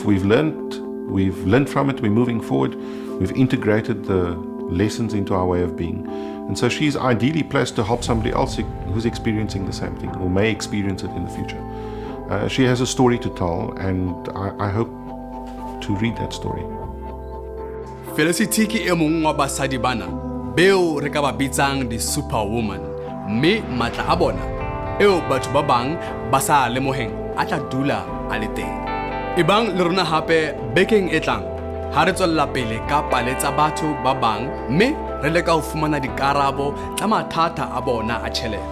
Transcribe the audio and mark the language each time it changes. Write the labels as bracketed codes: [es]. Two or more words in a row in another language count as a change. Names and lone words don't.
[en] We've learned from it, we're moving forward, we've integrated the lessons into our way of being. And so she's ideally placed to help somebody else who's experiencing the same thing or may experience it in the future. She has a story to tell, and I hope to read that story. [st] Felicity ke e mong wa basadi bana beo re ka ba bitsang di superwoman, mme matla a bona eo batho ba bang ba sa lemoheng a tla dula a le teng. Ebang le rona hape bekeng e tlang ha re tswella pele ka paletsa batho ba bang, mme re leka ho fumana dikarabo tsa mathata a bona a tjhelete.